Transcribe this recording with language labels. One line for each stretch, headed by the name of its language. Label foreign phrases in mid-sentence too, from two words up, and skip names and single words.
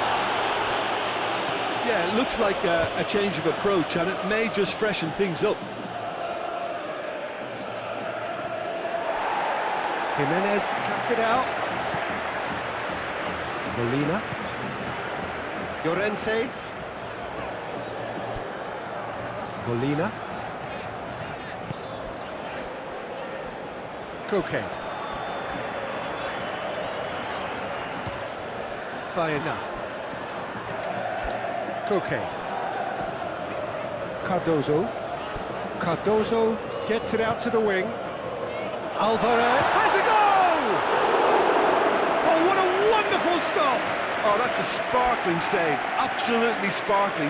English: Yeah, it looks like a change of approach, and it may just freshen things up. Jimenez cuts it out. Molina. Llorente. Molina. Koke. Baena. Koke. Cardozo. Cardozo gets it out to the wing. Alvarez has a goal! Oh, what a wonderful stop! Oh, that's a sparkling save. Absolutely sparkling.